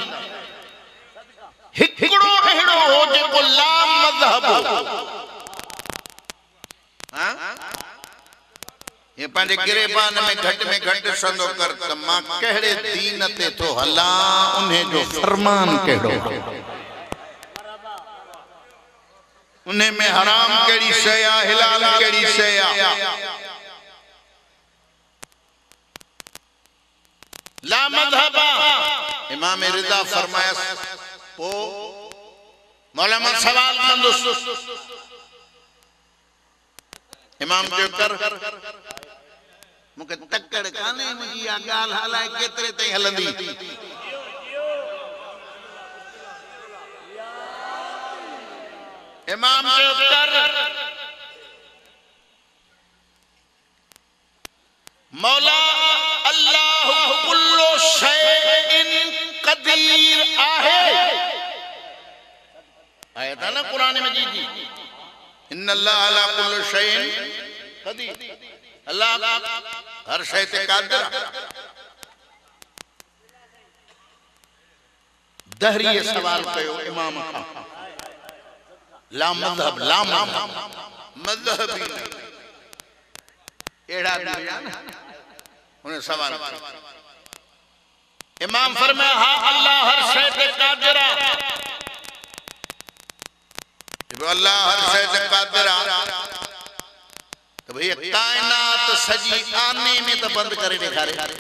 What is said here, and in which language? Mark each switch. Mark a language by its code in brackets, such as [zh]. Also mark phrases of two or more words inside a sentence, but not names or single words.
[sd] हिकिड़ो अहिड़ो हो जेको ला मज़हब ये पांजे गिरेबान में घट संदो कर त मां कहिड़े दीन ते तो हला उन्हें जो फरमान कहिड़ो उन्हें में हराम कहिड़ी शइ आ हिलाल कहिड़ी शइ आ। ला मज़हब इमाम रिज़ा फरमाया पो मौला मां सवाल कंदुसि। इमाम जो कर मुके तकड़ काने मुजी आ गाल हलाए केतरे ताईं हलंदी। इमाम जो कर मौला [ar] الله كل شيء قدير [sd] आहे आयत है ना कुरान मजीद जी [ar] إن الله على كل شيء قدير [sd] अल्लाह हर शय ते कादिर। दहरी सवाल कयो इमाम खां ला मज़हब मज़हब एड़ा दिया ना उन्हें सवाल इमाम फरमाया हां अल्लाह हर शय ते कादिर अल्लाह हर शय ते कादिर तो भैया कायनात सजी आने में तो बंद करे दिखारे